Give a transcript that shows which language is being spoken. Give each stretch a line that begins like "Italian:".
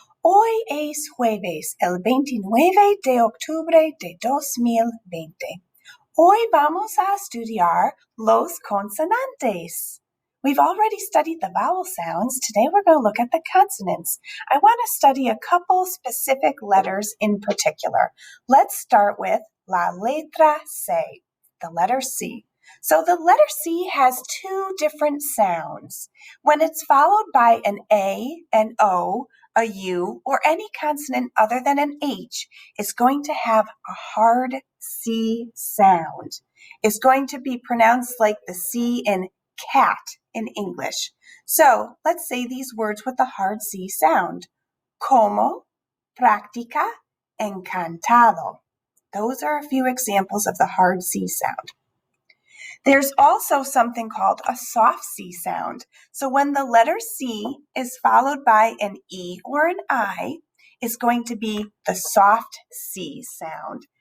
Spanish: Hoy es jueves, el 29 de octubre de 2020. Hoy vamos a estudiar los consonantes.
English: We've already studied the vowel sounds. Today we're going to look at the consonants. I want to study a couple specific letters in particular. Let's start with
Spanish: la letra C,
English: the letter C. So the letter C has two different sounds. When it's followed by an A, an O, a U, or any consonant other than an H, it's going to have a hard C sound. It's going to be pronounced like the C in cat in English. So let's say these words with the hard C sound.
Spanish: Como, práctica, encantado.
English: Those are a few examples of the hard C sound. There's also something called a soft C sound. So when the letter C is followed by an E or an I, it's going to be the soft C sound.